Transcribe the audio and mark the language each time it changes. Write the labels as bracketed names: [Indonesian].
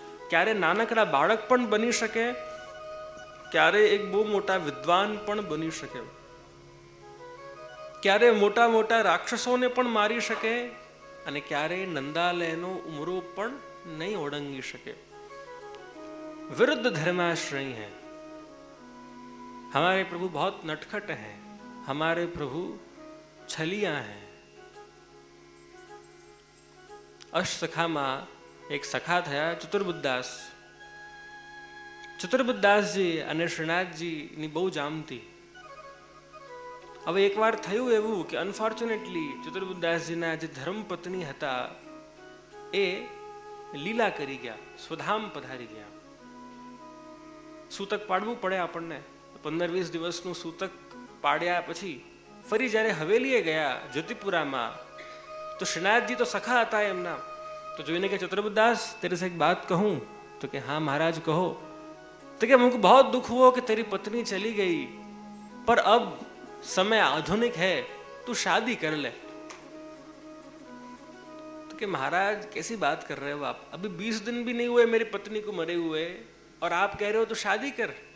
[Gujarati] ક્યારે નાનકડા બાળક પણ બની શકે, ક્યારે એક બહુ મોટા વિદ્વાન પણ બની શકે, ક્યારે મોટા મોટા રાક્ષસોને પણ મારી શકે અને ક્યારે નંદાલયનો ઉમરો પણ નહીં ઓળંગી શકે. [Hindi] विरुद्ध धर्माश्रय हैं. हमारे प्रभु बहुत नटखट हैं, हमारे प्रभु छलिया हैं. [Gujarati] અષ્ટસખામાં એક સખા થયા ચતુર્બુદ્દાસ. ચતુર્બુદ્દાસજી અને શ્રીનાથજીની બહુ જામતી. હવે એકવાર થયું એવું કે અનફોર્ચ્યુનેટલી ચતુર્બુદ્દાસજીના જે ધર્મપત્ની હતા એ લીલા કરી ગયા, સ્વધામ પધારી ગયા. સૂતક પાડવું પડે આપણને. 15-20 દિવસનું સૂતક પાડ્યા પછી ફરી જ્યારે હવેલીએ ગયા જ્યોતિપુરામાં, તો શ્રીનાથજી તો સખા હતા એમના. તો જોઈને કે [Hindi] ચતુર્બુદ્દાસ तेरे से एक बात कहूं? तो कि हाँ महाराज कहो. तो कि मुझको बहुत दुख हुआ कि तेरी पत्नी चली गई, पर अब समय आधुनिक है, तू शादी कर ले. तो कि महाराज कैसी बात कर रहे हो आप? अभी 20 दिन भी नहीं हुए मेरी पत्नी को मरे हुए और आप कह रहे हो तो शादी कर.